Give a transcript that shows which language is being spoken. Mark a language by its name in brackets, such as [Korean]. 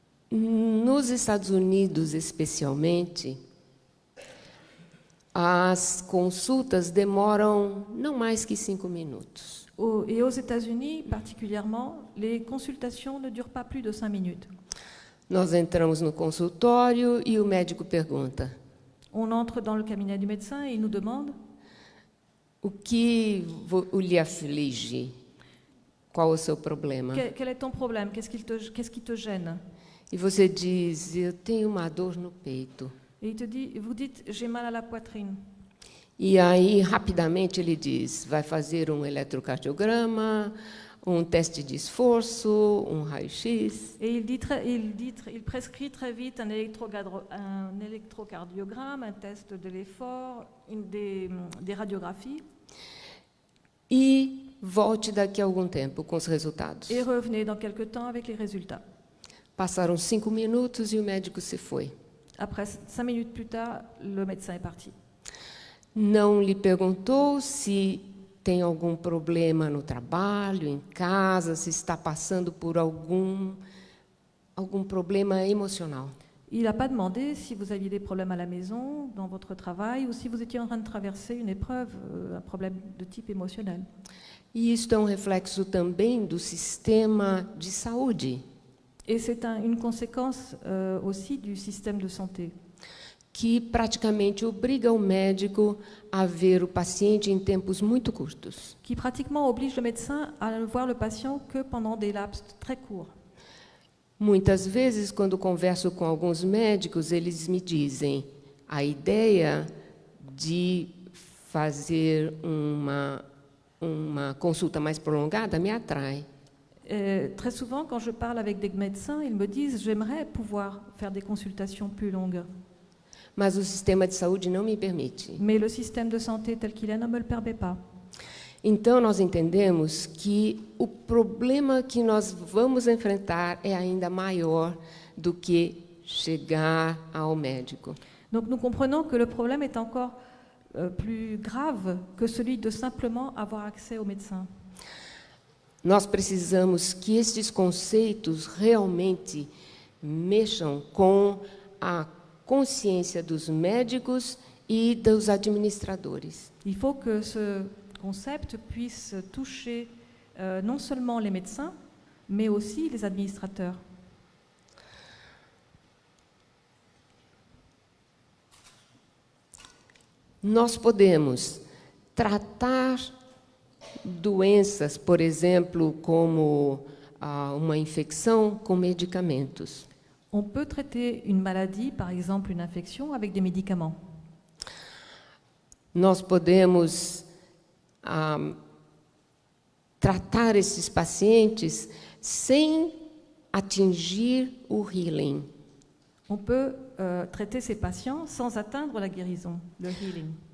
[Portuguese] Nos Estados Unidos, especialmente, as consultas demoram não mais que 5 minutos. [French] Et aux États-Unis, particulièrement, les consultations ne durent pas plus de 5 minutes. [Portuguese] Nós entramos no consultório e o médico pergunta: [French] On entre dans le cabinet du médecin et il nous demande [Portuguese] o que lhe aflige? Qual o seu problema? [French] quel est ton problème, qu'est-ce qui te gêne? [Portuguese] E você diz: eu tenho uma dor no peito. [French] Et vous dites, j'ai mal à la poitrine. [Portuguese] E aí, rapidamente, ele diz: vai fazer um eletrocardiograma, um teste de esforço, um raio-x. [French] Et il prescrit très vite un électrocardiogramme, un test de l'effort, des radiographies. [Portuguese] E volte daqui a algum tempo com os resultados. [French] Et revenez dans quelques temps avec les résultats. [Portuguese] Passaram 5 minutos e o médico se foi. [French] Après 5 minutes plus tard, le médecin est parti. [Portuguese] Não lhe perguntou se tem algum problema no trabalho, em casa, se está passando por algum problema emocional. [French] Il n'a pas demandé si vous aviez des problèmes à la maison, dans votre travail, ou si vous étiez en train de traverser une épreuve, un problème de type émotionnel. [Portuguese] E isto é um reflexo também do sistema de saúde, [French] Et c'est une conséquence aussi du système de santé, [Portuguese] que praticamente obriga o médico a ver o paciente em tempos muito curtos. [French] qui pratiquement oblige le médecin à ne voir le patient que pendant des laps très courts. [Portuguese] Muitas vezes, quando converso com alguns médicos, eles me dizem: a ideia de fazer uma consulta mais prolongada me atrai. [French] Très souvent, quand je parle avec des médecins, ils me disent « j'aimerais pouvoir faire des consultations plus longues, [Portuguese] Mas o sistema de saúde não me permite. [French] mais le système de santé tel qu'il est ne me le permet pas ». [Portuguese] Então, nós entendemos que o problema que nós vamos enfrentar é ainda maior do que chegar ao médico. [French] Donc nous comprenons que le problème est encore plus grave que celui de simplement avoir accès au médecin. [Portuguese] Nós precisamos que estes conceitos realmente mexam com a consciência dos médicos e dos administradores. [French] Il faut que ce concept puisse toucher non seulement les médecins, mais aussi les administrateurs. [Portuguese] Nós podemos tratar doenças, por exemplo, como uma infecção, com medicamentos. [French] On peut traiter une maladie, par exemple une infection, avec des médicaments. [Portuguese] Nós podemos tratar esses pacientes sem atingir o healing. [French] On peut traiter ces patients sans atteindre la guérison, le healing.